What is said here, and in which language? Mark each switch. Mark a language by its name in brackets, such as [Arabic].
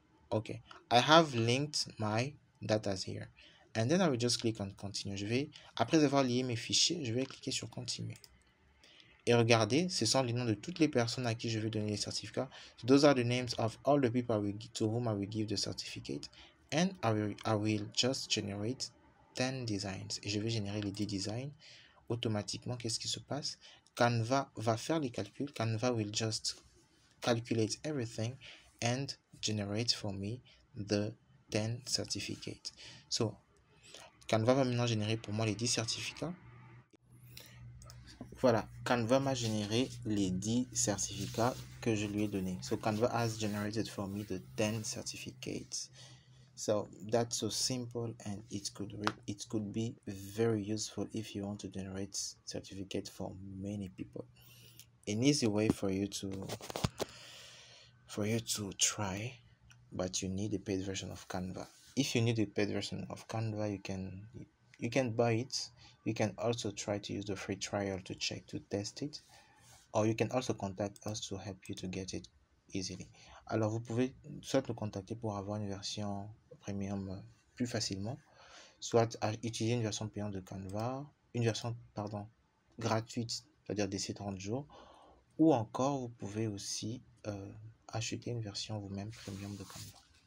[English] Okay, I have linked my data here. And then I will just click on Continue. [French] Après avoir lié mes fichiers, je vais cliquer sur Continuer. Et regardez, ce sont les noms de toutes les personnes à qui je vais donner les certificats. [English] So those are the names of all the people to whom I will give the certificate. And I will just generate 10 designs. [French] Et je vais générer les 10 designs. Automatiquement, qu'est-ce qui se passe? Canva va faire les calculs. [English] Canva will just calculate everything and generate for me the 10 certificates. [French] So, Canva va maintenant générer pour moi les 10 certificats. Voilà, Canva m'a généré les 10 certificats que je lui ai donnés. [English] So, Canva has generated for me the 10 certificates. So that's so simple, and it could be very useful if you want to generate certificates for many people. An easy way for you to try, but you need a paid version of Canva. If you need a paid version of Canva, you can buy it. You can also try to use the free trial to test it, or you can also contact us to help you to get it easily. [French] Alors vous pouvez soit nous contacter pour avoir une version premium plus facilement, soit utiliser une version payante de Canva, une version gratuite, c'est-à-dire d'ici 30 jours, ou encore vous pouvez aussi acheter une version vous-même premium de Canva.